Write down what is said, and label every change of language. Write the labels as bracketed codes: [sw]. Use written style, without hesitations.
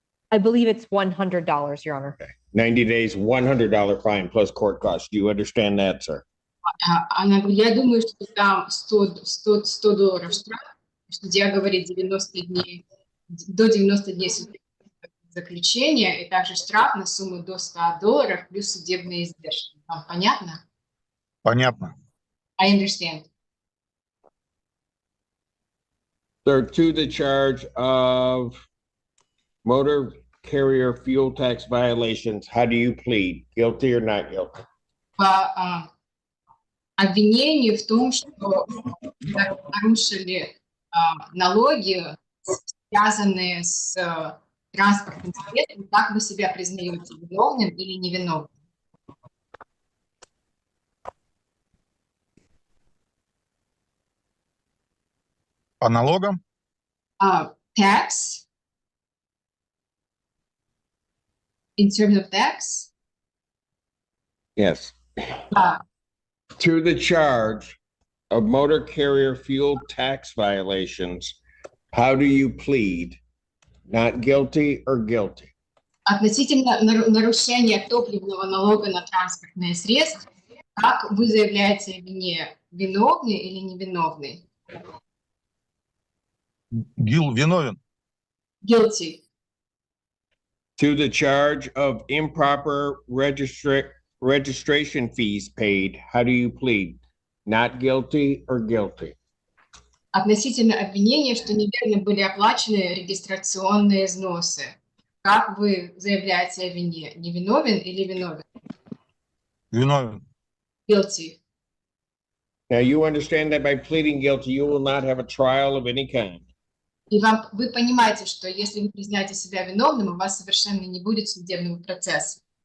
[en] I believe it's $100, Your Honor. 90 days, $100 fine plus court costs. Do you understand that, sir? [ru] Она говорит, я думаю, что там $100 штраф. Судья говорит 90 дней, до 90 дней заключения и также штраф на сумму до $100 плюс судебные издержки. Вам понятно? Понятно. [en] I understand. Sir, to the charge of motor carrier fuel tax violations, how do you plead? Guilty or not guilty? [ru] По обвинению в том, что нарушили налоги, связанные с транспортным средством, как вы себя признаете, виновным или невиновным? По налогам? [en] Tax. In terms of tax? Yes. To the charge of motor carrier fuel tax violations, how do you plead? Not guilty or guilty? [ru] Относительно нарушения топливного налога на транспортные средства, как вы заявляете о вине, виновный или невиновный? Виновен. [en] Guilty. To the charge of improper registration fees paid, how do you plead? Not guilty or guilty? [ru] Относительно обвинения, что неверно были оплачены регистрационные взносы. Как вы заявляете о вине? Невиновен или виновен? Виновен. [en] Guilty. Now, you understand that by pleading guilty, you will not have a trial of any kind. [ru] И вы понимаете, что если вы признаете себя виновным, у вас совершенно не будет судебного процесса.